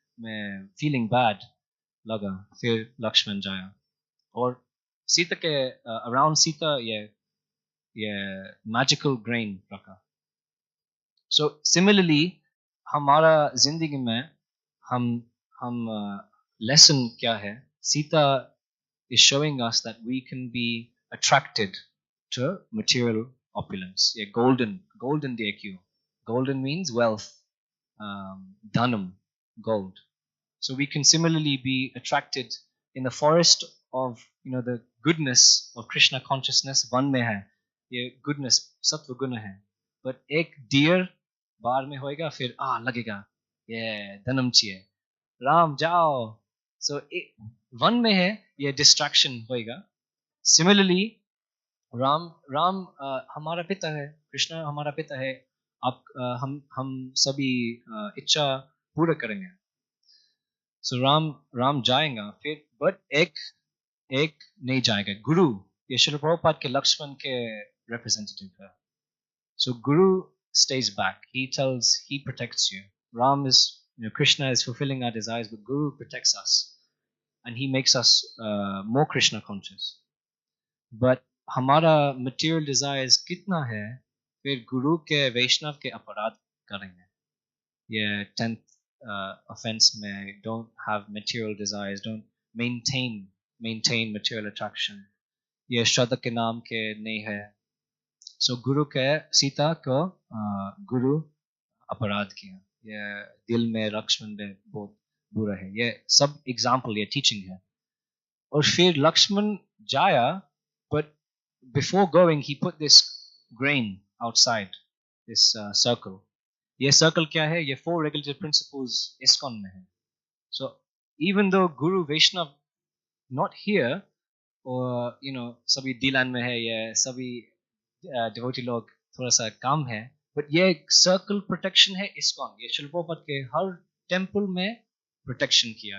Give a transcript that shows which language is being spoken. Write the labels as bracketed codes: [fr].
[hi] में feeling bad लगा, फिर लक्ष्मण जाया और सीता के around सीता ये magical grain रखा. So similarly हमारा जिंदगी में हम lesson क्या है? [en] Sita is showing us that we can be attracted to material opulence. Yeah, golden DQ. Golden means wealth, dhanam, gold. So we can similarly be attracted in the forest of the goodness of Krishna consciousness. [hi] One में है ये goodness सत्व गुण है. But एक deer बार में होएगा फिर लगेगा ये धनम चाहिए. राम जाओ. So one में है ये distraction होएगा. Similarly राम हमारा पिता है. कृष्ण हमारा पिता है. आप हम सभी इच्छा पूरा करेंगे. So राम जाएगा फिर but एक नहीं जाएगा. गुरु ये श्रील प्रभुपाद के लक्ष्मण के representative है. [en] So Guru stays back. He protects you. Ram is, Krishna is fulfilling our desires, but Guru protects us. And he makes us more Krishna conscious. [hi] But हमारा material desires कितना है, फिर गुरु के वैष्णव के अपराध करेंगे. ये 10th offense में [en] don't have material desires, don't maintain material attraction. [hi] ये श्रद्धा के नाम के नहीं है. So गुरु के सीता को गुरु अपराध किया. ये दिल में लक्ष्मण में बहुत बुरा है. ये सब एग्जाम्पल ये टीचिंग है. और फिर लक्ष्मण जाया, [en] but before going he put this grain outside this circle. [hi] ये circle क्या है? ये 4 regulative principles Iskcon में है. [en] So even though Guru Vaishnav not here, [hi] और सभी दिलान में है, ये सभी devotee लोग थोड़ा सा काम है, but ये circle protection है Iskcon. ये श्रील प्रभुपाद के हर temple में protection किया.